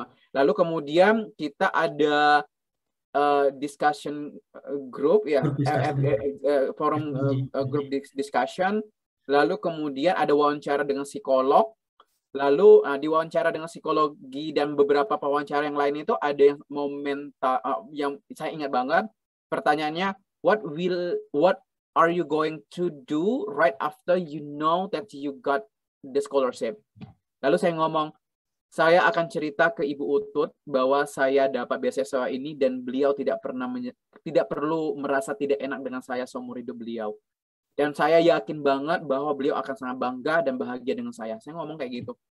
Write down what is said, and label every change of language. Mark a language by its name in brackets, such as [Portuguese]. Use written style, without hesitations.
[Indonesian] Lalu kemudian kita ada discussion group, ya, forum group discussion. Lalu kemudian ada wawancara dengan psikolog. Lalu diwawancara dengan psikologi dan beberapa wawancara yang lain itu ada yang yang saya ingat banget. Pertanyaannya, [English] what are you going to do right after you know that you got the scholarship? [Indonesian] Lalu saya ngomong, saya akan cerita ke Ibu Utut bahwa saya dapat beasiswa ini dan beliau tidak perlu merasa tidak enak dengan saya seumur hidup beliau. Dan saya yakin banget bahwa beliau akan sangat bangga dan bahagia dengan saya. Saya ngomong kayak gitu.